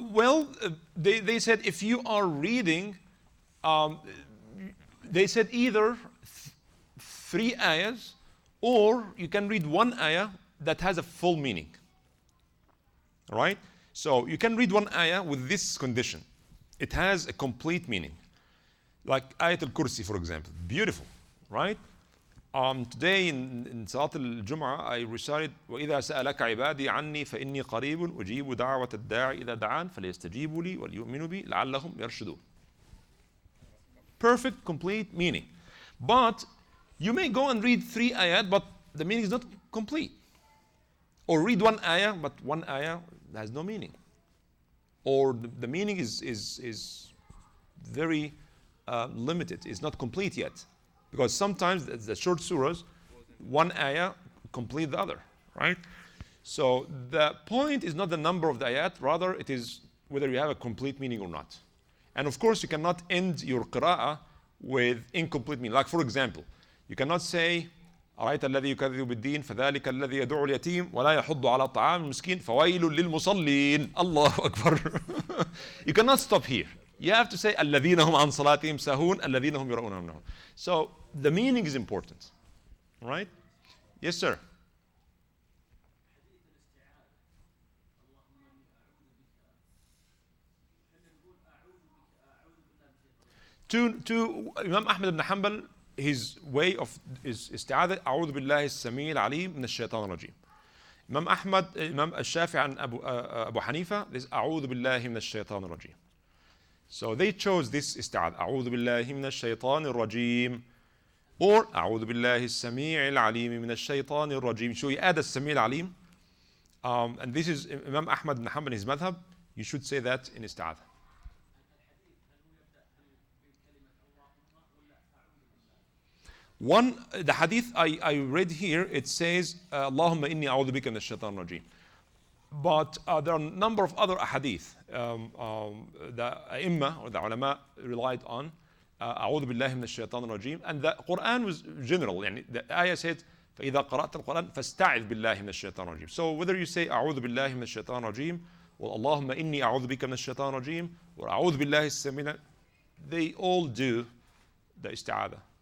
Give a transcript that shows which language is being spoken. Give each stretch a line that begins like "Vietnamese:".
English: Well, they said if you are reading, they said either 3 ayahs, or you can read 1 ayah that has a full meaning. All right? So you can read 1 ayah with this condition. It has a complete meaning. Like Ayat al-Kursi, for example. Beautiful, right? Today in Salat al-Jum'ah, I recited,
Arabic: وَإِذَا سَأَلَكَ عِبَادِي عَنِّي فَإِنِّي قَرِيبٌ أُجِيبُ دَعْوَةَ الدَّاعِ إِذَا دَعَانِ فَلْيَسْتَجِيبُوا لِي وَلْيُؤْمِنُوا بِي لَعَلَّهُمْ يَرْشُدُونَ.
English: Perfect, complete meaning. But you may go and read 3 ayat, but the meaning is not complete. Or read 1 ayah, but 1 ayah has no meaning. Or the meaning is very limited. It's not complete yet. Because sometimes the short surahs, 1 ayah complete the other, right? So the point is not the number of the ayat, rather it is whether you have a complete meaning or not. And of course you cannot end your qira'ah with incomplete meaning. Like for example, you cannot say
Arabic: أرأيت الذي يكذب بالدين فذلك الذي يدعو اليتيم ولا يحض على طعام المسكين فويل للمصلين الله أكبر.
English: You cannot stop here. You have to say
Arabic: الذين هم عن صلاتهم ساهون الذين هم يراؤون أنهم.
English: So the meaning is important, right? Yes, sir. To Imam Ahmad ibn Hanbal, his way of is
Arabic: استعاذة أعوذ بالله السميع العليم من الشيطان الرجيم.
English: Imam Ahmad, Imam al-Shafi'i and Abu Hanifa, this
Arabic: أعوذ بالله من الشيطان الرجيم.
English: So they chose this
Arabic: استعاذة أعوذ بالله من الشيطان الرجيم, or أعوذ بالله السميع العليم من الشيطان الرجيم.
English: So you add السميع العليم, and this is Imam Ahmad ibn Hanbal, his madhab. You should say that in استعاذة. The hadith I read here, it says Allahumma inni a'udhu bika min ash-shaytan rajim. But there are a number of other hadith the Imam or the ulama relied on a'udhu billahi min ash-shaytan rajim, and the Quran was general.
Arabic: يعني
English: the ayah said
Arabic: فإذا قرأت القرآن فاستعذ بالله من الشيطان الرجيم.
English: So whether you say
Arabic: أعوذ بالله من الشيطان الرجيم or اللهم إني أعوذ بك من الشيطان الرجيم or أعوذ بالله السميع,
English: they all do the
Arabic: استعاذة.